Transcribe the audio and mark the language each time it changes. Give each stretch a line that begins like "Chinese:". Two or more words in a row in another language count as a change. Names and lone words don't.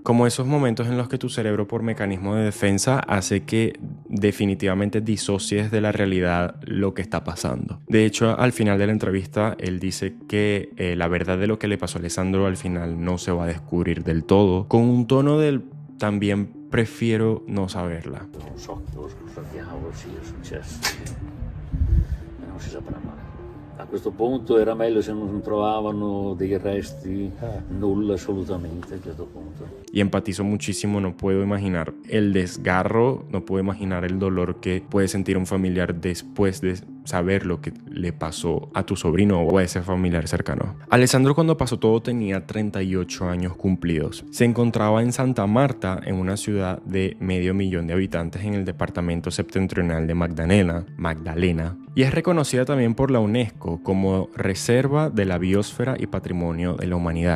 Spanish: Como esos momentos en los que tu cerebro por mecanismo de defensa hace que definitivamente disocies de la realidad lo que está pasando. De hecho, al final de la entrevista, él dice que la verdad de lo que le pasó a Alessandro al final no se va a descubrir del todo, con un tono del también prefiero no saberla.
Italian: Non so cosa diavolo sia successo, e non si saprà mai. A questo punto era meglio se non trovavano dei resti, nulla assolutamente a questo punto.
Spanish: Y empatizo muchísimo, no puedo imaginar el desgarro, no puedo imaginar el dolor que puede sentir un familiar después de saber lo que le pasó a tu sobrino o a ese familiar cercano. Alessandro, cuando pasó todo, tenía 38 años cumplidos. Se encontraba en Santa Marta, en una ciudad de 500.000 de habitantes en el departamento septentrional de Magdalena, y es reconocida también por la UNESCO como Reserva de la Biosfera y Patrimonio de la Humanidad.